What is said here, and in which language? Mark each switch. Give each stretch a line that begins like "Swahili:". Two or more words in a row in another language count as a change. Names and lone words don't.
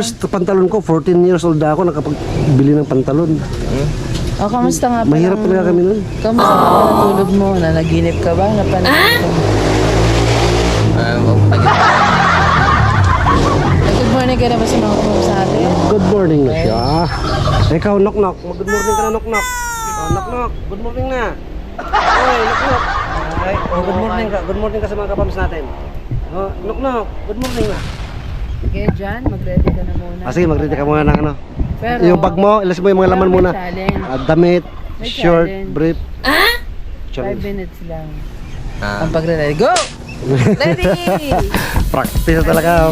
Filipino: first pantalon ko, 14
English: years old
Filipino: na ako, nakapagbili ng pantalon. Kamusta nga pala? Mahirap talaga kami nun. Kamusta nga pala tulog mo? Nanaginip ka ba? Napanaginip ka ba?
English: Good morning
Filipino: ka na ba sa mga kumama sa atin?
English: Good morning
Filipino: na siya. Ikaw, knock-knock.
English: Good morning
Filipino: ka na, knock-knock. Knock-knock.
English: Good morning
Filipino: na. Oy, knock-knock. Ay,
English: good morning
Filipino: ka.
English: Good morning
Filipino: ka sa mga kapams natin. Knock-knock.
English: Good morning
Filipino: na. Sige, Jan, mag-ready ka na muna. Sige, mag-ready ka muna ng ano. Pero, Yung bag mo, ilas mo yung mga laman may muna.
English: challenge.
Filipino: Damit, May
English: short, challenge. brief. 5 Challenge. minutes lang. Ah,
Filipino: Ang pagre-ready. Go! Ready! Practice talaga.